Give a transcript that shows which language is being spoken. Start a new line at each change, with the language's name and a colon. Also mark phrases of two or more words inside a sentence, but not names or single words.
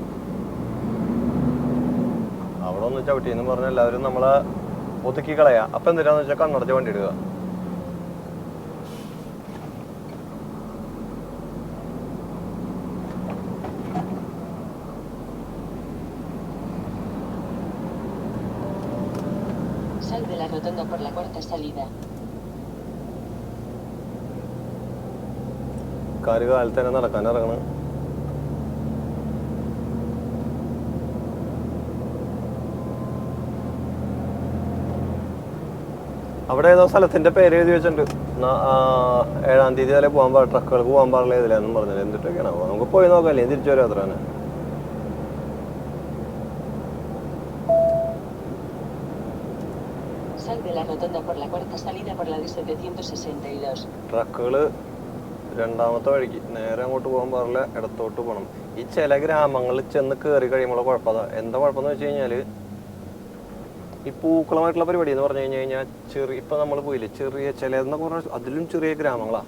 Malayalam: അവിടെ ഒന്ന് ചവിട്ടിയെന്ന് പറഞ്ഞാൽ എല്ലാവരും നമ്മളെ ഒതുക്കി കളയാ. അപ്പം എന്തിനാന്ന് വെച്ചാൽ കണ്ണടച്ച് വണ്ടി ഇടുക.
Spanish: Sal de la rotonda por la cuarta salida.
Malayalam: കാര് കാലത്ത് തന്നെ നടക്കാൻ ഇറങ്ങണം. അവിടെ ഏതോ സ്ഥലത്തിന്റെ പേര് എഴുതി വെച്ചിട്ടുണ്ട്. 7-ാം തീയതി വരെ പോകാൻ പാടില്ല, ട്രക്കുകൾക്ക് പോകാൻ പാടില്ല ഇതിലെന്നും പറഞ്ഞത്. എന്തിട്ടൊക്കെയാണ് നമുക്ക് പോയി നോക്കാല്ലേ, തിരിച്ചു വരാം. അത്ര തന്നെ.
Spanish: Sal de la rotonda por la cuarta salida por la de 762.
Malayalam: ട്രക്കുകൾ രണ്ടാമത്തെ വഴിക്ക് നേരെ അങ്ങോട്ട് പോകാൻ പാടില്ല, ഇടത്തോട്ട് പോകണം. ഈ ചില ഗ്രാമങ്ങളിൽ ചെന്ന് കയറി കഴിയുമ്പോൾ കുഴപ്പമില്ല. എന്താ കുഴപ്പമെന്ന് വെച്ച് കഴിഞ്ഞാൽ ഈ പൂക്കളമായിട്ടുള്ള പരിപാടി എന്ന് പറഞ്ഞു കഴിഞ്ഞാൽ ചെറിയ, ഇപ്പം നമ്മൾ പോയില്ലേ, ചെറിയ ചിലതെന്നൊക്കെ പറഞ്ഞാൽ അതിലും ചെറിയ ഗ്രാമങ്ങളാണ്.